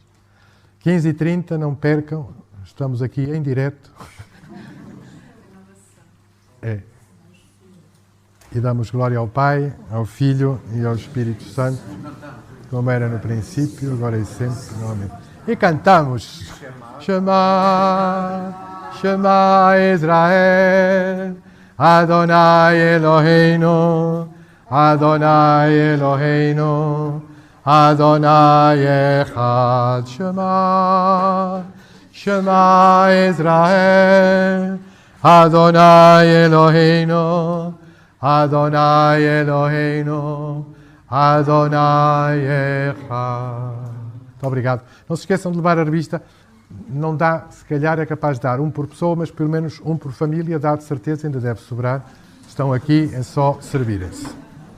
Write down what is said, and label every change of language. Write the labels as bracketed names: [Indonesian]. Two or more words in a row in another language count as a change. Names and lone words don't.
[Portuguese] 15h30, não percam, estamos aqui em direto. E damos glória ao Pai, ao Filho e ao Espírito Santo, como era no princípio, agora e sempre. Amém. E cantamos [Hebrew] שמע, שמע ישראל, אדוני אלוהינו, אדוני אלוהינו, אדוני אחד. שמע, שמע ישראל, אדוני אלוהינו, אדוני אלוהינו, אדוני אחד. [Portuguese] Muito obrigado. Não se esqueçam de levar a revista. Não dá, se calhar é capaz de dar um por pessoa, mas pelo menos um por família, dá de certeza, ainda deve sobrar. Estão aqui, é só servirem-se.